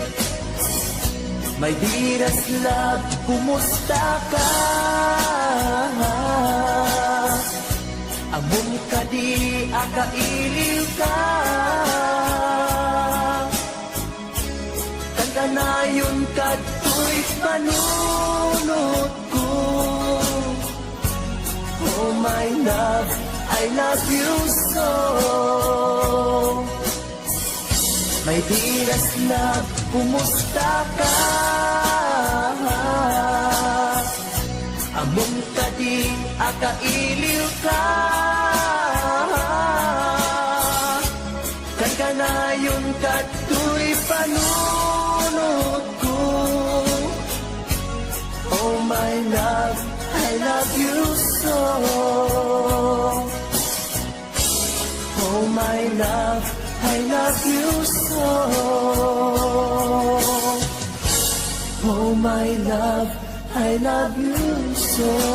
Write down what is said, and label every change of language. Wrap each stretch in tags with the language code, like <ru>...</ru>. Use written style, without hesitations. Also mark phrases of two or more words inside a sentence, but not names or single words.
<en>My dearest love,</en> <ilo>kumusta ka? Among kadi akailiw ka. Kan kanayon kato'y panunod ko.</ilo> <en>Oh my love, I love you so. My dearest love,</en> <ilo>kumusta ka? Among kadi akailiw ka. Kan kanayon kato'y panunod ko.</ilo> <en>Oh my love, I love you so. Oh my love, I love you so. Oh my love, I love you so.</en>